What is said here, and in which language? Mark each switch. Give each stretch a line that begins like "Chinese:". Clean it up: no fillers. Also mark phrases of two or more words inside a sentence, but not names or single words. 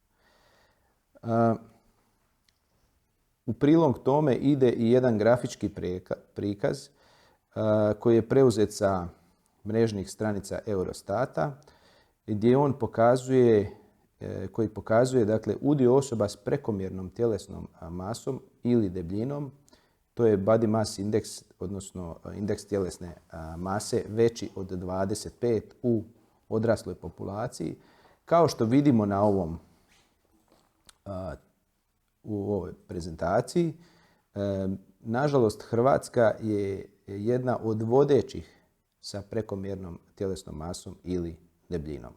Croatian: U prilog tome ide i jedan grafički prikaz koji je preuzet sa mrežnih stranica Eurostata, gdje on pokazuje dakle, udio osoba s prekomjernom tjelesnom masom ili debljinom, to je
English: body mass index,
Croatian: odnosno indeks tjelesne mase veći od 25 u odrasloj populaciji. Kao što vidimo na u ovoj prezentaciji, nažalost Hrvatska je jedna od vodećih sa prekomjernom tjelesnom masom ili debljinom.